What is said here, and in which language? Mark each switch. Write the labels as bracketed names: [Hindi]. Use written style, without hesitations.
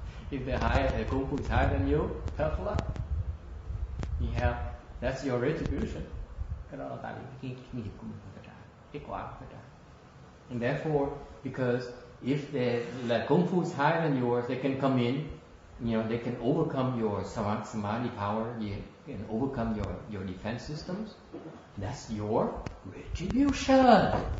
[English] If they're high, they're Kung Fu higher than you, tough luck. You have, that's your retribution. [Vietnamese] Cái đó là tại vì cái nghiệp của mình phải trả, kết quả phải trả. [English] And therefore, because if they like Kung Fu is higher than yours, they can come in. You know, they can overcome your samadhi power. You can overcome your defense systems. That's your retribution.